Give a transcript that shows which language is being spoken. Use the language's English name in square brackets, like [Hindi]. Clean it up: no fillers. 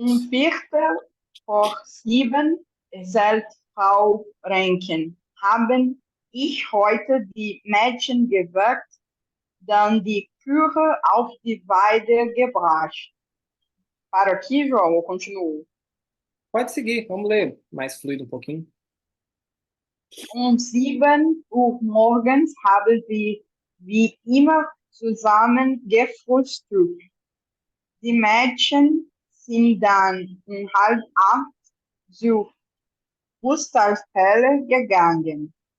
[German] Viertel vor 7 zählt Frau Renken. Haben ich heute die Mädchen geweckt, dann die Kühe auf die Weide gebracht. [Portuguese] Para aqui, João, ou continuo? Pode seguir, vamos ler mais fluido um pouquinho. [German] 7 Uhr morgens haben sie wie immer zusammen gefrühstückt. Die Mädchen sind dann 7:30 zur Fußballstelle gegangen.